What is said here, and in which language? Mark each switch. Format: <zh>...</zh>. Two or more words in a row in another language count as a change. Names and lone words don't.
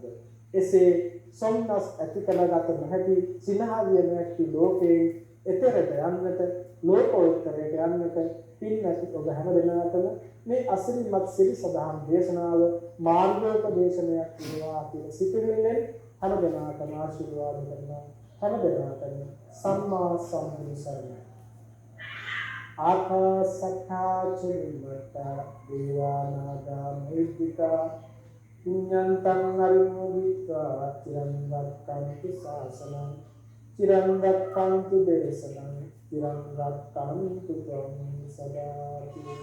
<si>එසේ සොම්නස් ඇති කරගත නොහැකි සිනහවිය නොහැකි ලෝකේ එතරට යන්නට, ලෝකෝත්තරයට යන්නට පින් නැති ඔබ හැම දෙනාටම මේ අසිරිමත් සිරි සදහම් දේශනාව මාර්ගෝපදේශනයක් වේවා කියලා සිතෙන්නේ හැම දෙනාටම ආශිර්වාද කරනවා. හැම දෙනාටම සම්මා සම්බුදු සරණයි.</si> <pi>ආකාසත්තා චුම්මත්තා දේවානාගා මහිද්దికා පුඤ්ඤන්තං අනුමෝදිत्वा චිරං රක්ඛන්තු ශාසනං චිරං රක්ඛන්තු දේශනං චිරං රක්ඛන්තු ත්වං සදාති.</pi>